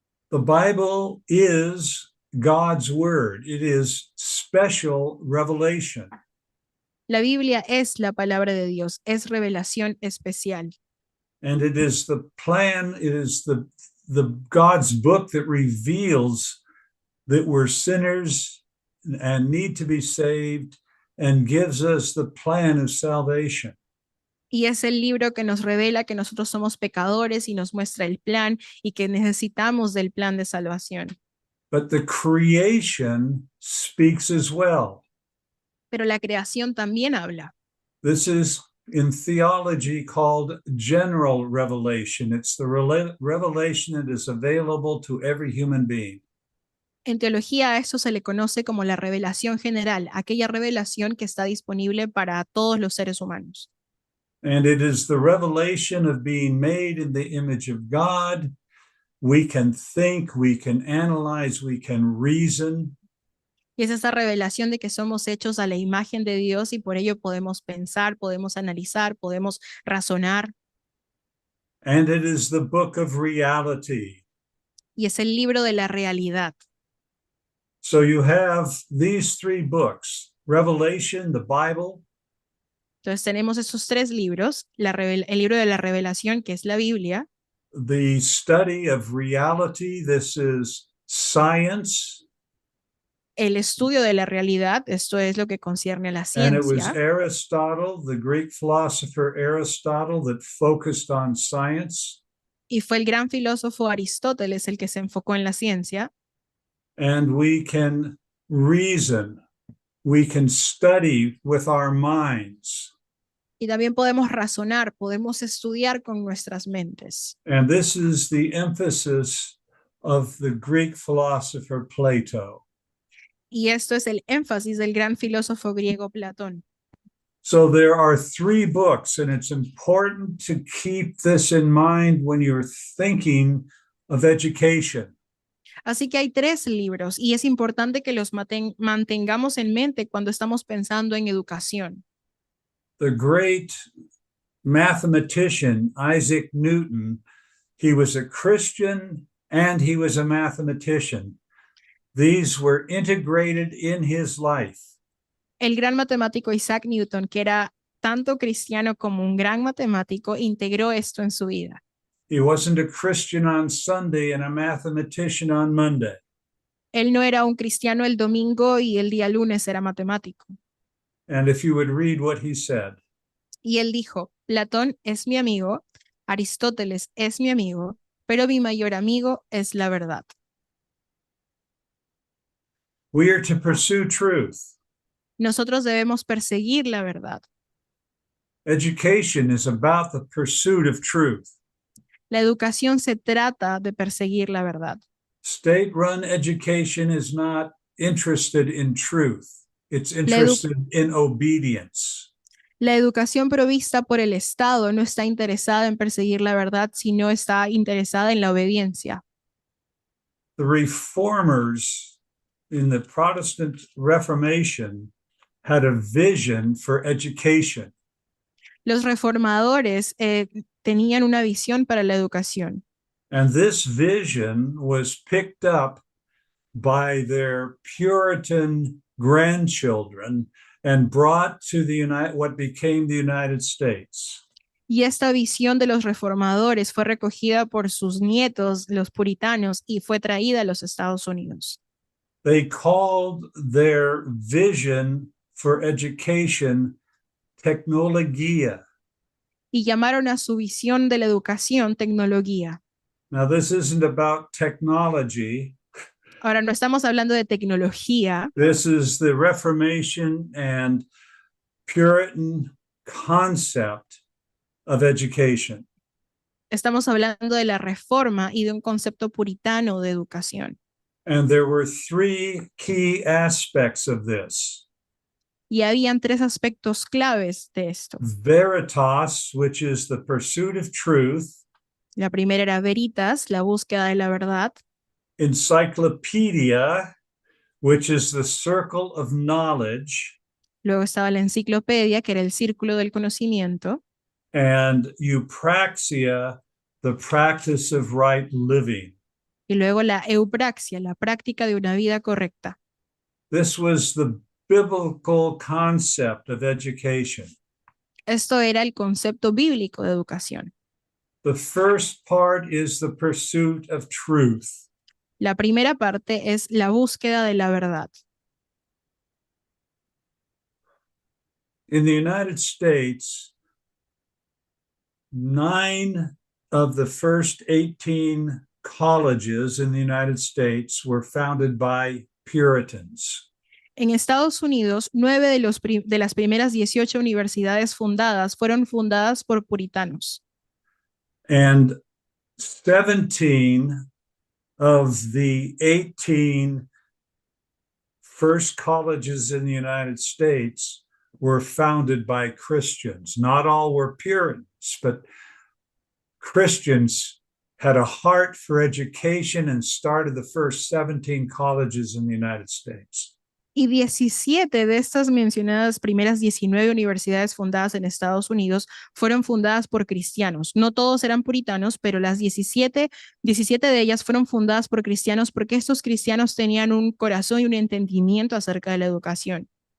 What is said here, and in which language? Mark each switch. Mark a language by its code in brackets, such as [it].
[en] The Bible is God's word. It is special revelation. [es] La Biblia es la palabra de Dios, es revelación especial. [en] And it is the plan, it is the God's book that reveals that we're sinners and need to be saved and gives us the plan of salvation. [es] Y es el libro que nos revela que nosotros somos pecadores y nos muestra el plan y que necesitamos del plan de salvación. [en] But the creation speaks as well. [es] Pero la creación también habla. [en] This is in theology called general revelation. It's the revelation that is available to every human being. [es] En teología a eso se le conoce como la revelación general, aquella revelación que está disponible para todos los seres humanos. [en] And it is the revelation of being made in the image of God. We can think, we can analyze, we can reason. [es] Y es esa revelación de que somos hechos a la imagen de Dios y por ello podemos pensar, podemos analizar, podemos razonar. [en] And it is the book of reality. [es] Y es el libro de la realidad. [en] So you have these 3 books, Revelation, the Bible, [es] Entonces tenemos esos 3 libros, el libro de la revelación, que es la Biblia, [en] the study of reality. This is science. [es] el estudio de la realidad, esto es lo que concierne a la [en] And it was [es] ciencia, [en] Aristotle, the Greek philosopher Aristotle, that focused on science. [es] y fue el gran filósofo Aristóteles el que se enfocó en la ciencia, [en] And we can reason, we can study with our minds. [es] y también podemos razonar, podemos estudiar con nuestras mentes. [en] And this is the emphasis of the Greek philosopher Plato. [es] Y esto es el énfasis del gran filósofo griego Platón. [en] So there are 3 books, and it's important to keep this in mind when you're thinking of education. [es] Así que hay 3 libros y es importante que los mantengamos en mente cuando estamos pensando en educación. [en] The great mathematician Isaac Newton, he was a Christian and he was a mathematician. These were integrated in his life. [es] El gran matemático Isaac Newton, que era tanto cristiano como un gran matemático, integró esto en su vida. [en] He wasn't a Christian on Sunday and a mathematician on Monday. [es] Él no era un cristiano el domingo y el día lunes era matemático. [en] And if you would read what he said, [es] Y él dijo, Platón es mi amigo, Aristóteles es mi amigo, pero mi mayor amigo es la verdad. [en] We are to pursue truth. [es] Nosotros debemos perseguir la verdad. [en] Education is about the pursuit of truth. [es] La educación se trata de perseguir la verdad. [en] State-run education is not interested in truth. It's edu- interested in obedience. [es] La educación provista por el Estado no está interesada en perseguir la verdad, sino está interesada en la obediencia. [en] The reformers in the Protestant Reformation had a vision for education. [es] Los reformadores tenían una visión para la educación. [en] And this vision was picked up by their Puritan grandchildren and brought to what became the United States. [es] Y esta visión de los reformadores fue recogida por sus nietos, los puritanos, y fue traída a los Estados Unidos. [en] They called their vision for education tecnología. [es] Y llamaron a su visión de la educación tecnología. [en] Now, this isn't about technology. [es] Ahora, no estamos hablando de tecnología. [en] This is the Reformation and Puritan concept of education. [es] Estamos hablando de la reforma y de un concepto puritano de educación. [en] And there were three key aspects of this. [es] Y habían tres aspectos claves de esto. [en] Veritas, which is the pursuit of truth. [es] La primera era veritas, la búsqueda de la verdad. [en] Encyclopedia, which is the circle of knowledge. [es] Luego estaba la enciclopedia, que era el círculo del conocimiento. [en] And eupraxia, the practice of right living. [es] Y luego la eupraxia, la práctica de una vida correcta. [en] This was the biblical concept of education. [es] Esto era el concepto bíblico de educación. [en] The first part is the pursuit of truth. [es] La primera parte es la búsqueda de la verdad. [en] In the United States, 9 of the first 18 colleges in the United States were founded by Puritans. [es] En Estados Unidos, 9 de las primeras 18 universidades fundadas fueron fundadas por puritanos. [en] And 17 of the 18 first colleges in the United States were founded by Christians. Not all were Puritans, but Christians had a heart for education and started the first 17 colleges in the United States. [es] Y 17 de estas mencionadas primeras 19 universidades fundadas en Estados Unidos fueron fundadas por cristianos. No todos eran puritanos, pero las 17 de ellas fueron fundadas por cristianos porque estos cristianos tenían un corazón y un entendimiento acerca de la educación.